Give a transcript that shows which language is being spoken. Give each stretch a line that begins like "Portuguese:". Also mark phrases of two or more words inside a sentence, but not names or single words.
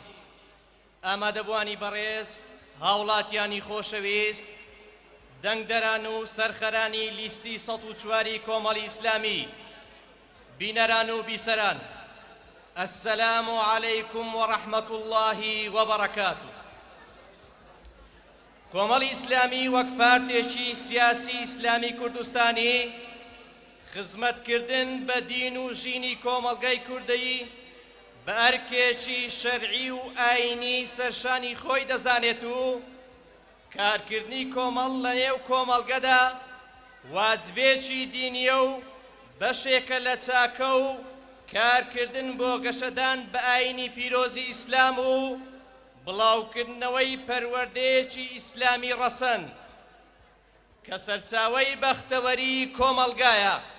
Central Kurdish: ئامادەبوانی بەڕێز هاوڵاتیانی خۆشەویست دەنگدەران و سەرخەرانی لیستی 104 کۆمەڵی ئیسلامی بینەران و بیسەران
Arabic: السلام عليكم ورحمة الله وبركاته
Central Kurdish: کۆمەڵی ئیسلامی وەک پارتێکی سیاسی ئیسلامی کوردستانی خزمەتکردن بە دین و ژینی کۆمەڵگەی کوردەیی بە ئەرکێکی شەرعی و ئاینی سەرشانی خۆی دەزانێت و کارکردنی کۆمەڵ لە نێو کۆمەڵگەدا وازبێکی دینیە و بەشێکە لە چاکە و کارکردن بۆ گەشەدان بە ئاینی پیرۆزی ئیسلام و بڵاوکردنەوەی پەروەردەیەکی ئیسلامی ڕەسەن کە سەرچاوەی بەختەوەری کۆمەڵگایە.